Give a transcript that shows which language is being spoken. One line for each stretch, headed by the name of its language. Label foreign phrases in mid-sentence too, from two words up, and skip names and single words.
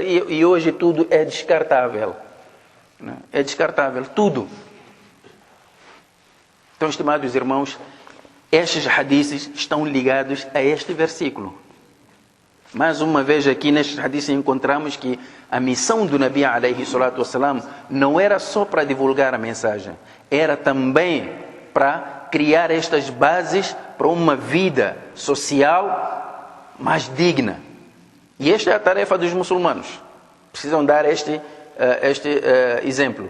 Portuguese: E hoje tudo é descartável. É descartável, tudo. Então, estimados irmãos, estes hadiths estão ligados a este versículo. Mais uma vez aqui nestes hadiths encontramos que a missão do Nabi
Arabic: عليه الصلاة والسلام
Portuguese: não era só para divulgar a mensagem, era também para criar estas bases para uma vida social mais digna. E esta é a tarefa dos muçulmanos. Precisam dar este exemplo.